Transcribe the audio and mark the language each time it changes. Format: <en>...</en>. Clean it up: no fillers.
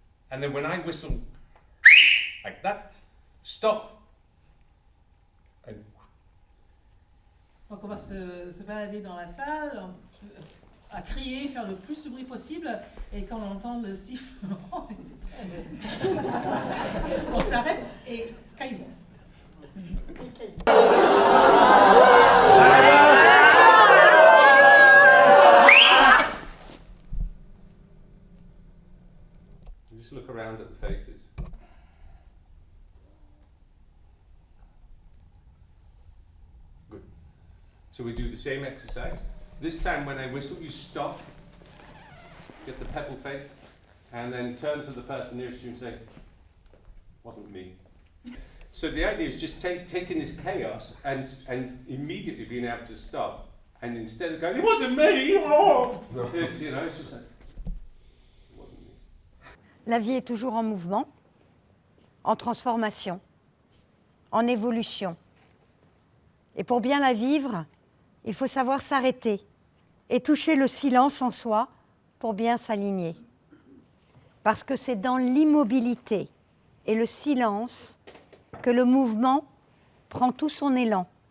<en>And then when I whistle, like that, stop. And</en> <fr>Donc on va se balader dans la salle, à crier, faire le plus de bruit possible, et quand on entend le sifflement, on s'arrête et caillou.</fr> <en>just look around at the faces. Good. So we do the same exercise. This time when I whistle, you stop, get the pebble face, and then turn to the person nearest you and say, wasn't me. So the idea is just taking this chaos and immediately being able to stop, and instead of going, it wasn't me, oh! It's, you know, it's just like, it wasn't me.</en> <fr>La vie est toujours en mouvement, en transformation, en évolution. Et pour bien la vivre, il faut savoir s'arrêter et toucher le silence en soi pour bien s'aligner. Parce que c'est dans l'immobilité et le silence que le mouvement prend tout son élan.</fr>